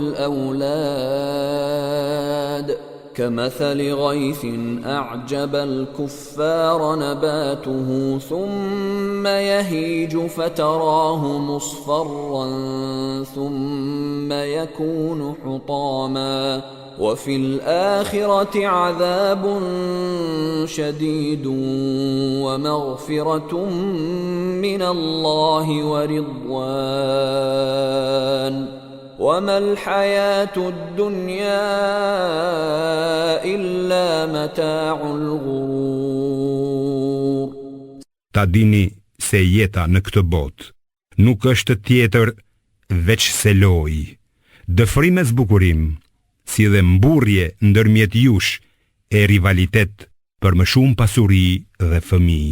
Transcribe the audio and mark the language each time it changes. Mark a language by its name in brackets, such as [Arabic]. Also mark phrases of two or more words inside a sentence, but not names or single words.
[Arabic] والأولاد كمثل غيث أعجب الكفار نباته ثم يهيج فتراه مصفرا ثم يكون حطاما وفي الآخرة عذاب شديد ومغفرة من الله ورضوان وما الحياة الدنيا إلا متاع الغرور. [Albanian] Ta dini se jeta në këtë botë nuk është tjetër veç se lojë, dëfrim e zbukurim, si dhe mburrje ndërmjet jush e rivalitet për më shumë pasuri dhe fëmijë.